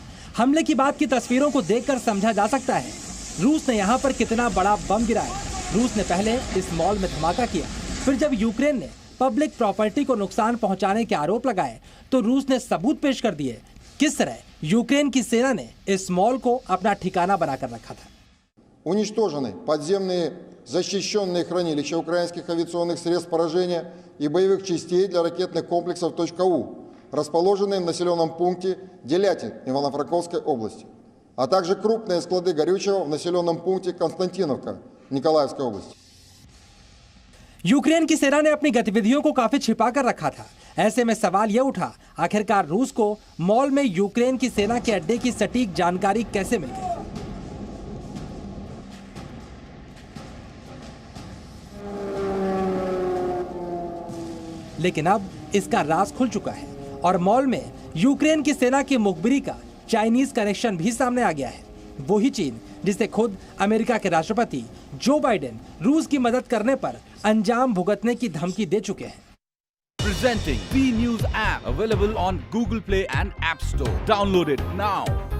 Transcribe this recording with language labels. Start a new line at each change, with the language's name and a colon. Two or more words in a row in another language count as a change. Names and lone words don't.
Hindi: हमले की बाद की तस्वीरों को देखकर समझा जा सकता है रूस ने यहां पर कितना बड़ा बम गिराया। रूस ने पहले इस मॉल में धमाका किया, फिर जब यूक्रेन ने
English: public property
Hindi: को नुकसान पहुंचाने के आरोप लगाए तो रूस ने सबूत पेश कर दिए किस तरह यूक्रेन की सेना ने इस मॉल को अपना ठिकाना बनाकर रखा था।
Russian: Уничтожены подземные защищенные хранилища украинских авиационных средств поражения и боевых частей для ракетных комплексов .У, расположенные в населенном пункте Делятин Ивано-Франковской области, а также крупные склады горючего в населенном пункте Константиновка Николаевской области.
Hindi: यूक्रेन की सेना ने अपनी गतिविधियों को काफी छिपा कर रखा था। ऐसे में सवाल यह उठा, आखिरकार रूस को मॉल में यूक्रेन की सेना के अड्डे की सटीक जानकारी कैसे मिल गई। लेकिन अब इसका राज खुल चुका है और मॉल में यूक्रेन की सेना की मुखबिरी का चाइनीज कनेक्शन भी सामने आ गया है। वही चीन जिसे खुद अमेरिका के राष्ट्रपति जो बाइडेन रूस की मदद करने पर अंजाम भुगतने की धमकी दे चुके हैं।
English: Presenting B News app available on Google Play and App Store. Download it now.